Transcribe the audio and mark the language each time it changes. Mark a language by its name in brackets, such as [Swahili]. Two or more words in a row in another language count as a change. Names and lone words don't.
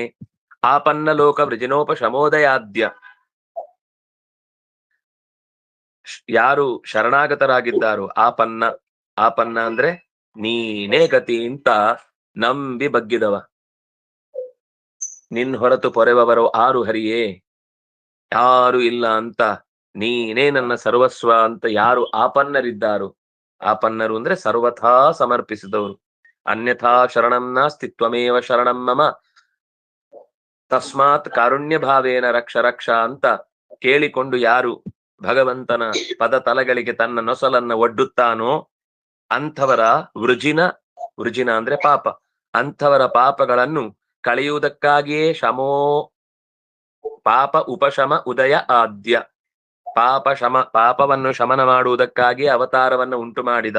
[Sanskrit] ಆಪನ್ನ ಲೋಕ ವೃಜಿನೋಪಶಮೋದಯಾದ್ಯ, [Kannada] ಯಾರು ಶರಣಾಗತರಾಗಿದ್ದಾರೋ, ಆಪನ್ನ, ಆಪನ್ನ ಅಂದ್ರೆ ನೀನೇ ಗತಿ ಅಂತ ನಂಬಿ ಬಗ್ಗಿದವ. ನಿನ್ ಹೊರತು ಪೊರೆವವರು ಆರು ಹರಿಯೇ, ಯಾರು ಇಲ್ಲ ಅಂತ, ನೀನೇ ನನ್ನ ಸರ್ವಸ್ವ ಅಂತ ಯಾರು ಆಪನ್ನರಿದ್ದಾರೋ, ಆಪನ್ನರು ಅಂದ್ರೆ ಸರ್ವಥಾ ಸಮರ್ಪಿಸಿದವರು. [Sanskrit] ಅನ್ಯಥಾ ಶರಣಂ ನಾಸ್ತಿ ತ್ವಮೇವ ಶರಣಂ ಮಮ ತಸ್ಮಾತ್ ಕಾರುಣ್ಯ ಭಾವೇನ ರಕ್ಷ ರಕ್ಷ [Kannada] ಅಂತ ಕೇಳಿಕೊಂಡು ಯಾರು ಭಗವಂತನ ಪದ ತಲಗಳಿಗೆ ತನ್ನ ನೊಸಲನ್ನ ಒಡ್ಡುತ್ತಾನೋ ಅಂಥವರ ವೃಜಿನ ಅಂದ್ರೆ ಪಾಪ, ಅಂಥವರ ಪಾಪಗಳನ್ನು ಕಳೆಯುವುದಕ್ಕಾಗಿಯೇ [Sanskrit] ಪಾಪ ಉಪಶಮ ಉದಯ ಆದ್ಯ, [Kannada] ಪಾಪವನ್ನು ಶಮನ ಮಾಡುವುದಕ್ಕಾಗಿ ಅವತಾರವನ್ನು ಉಂಟು ಮಾಡಿದ.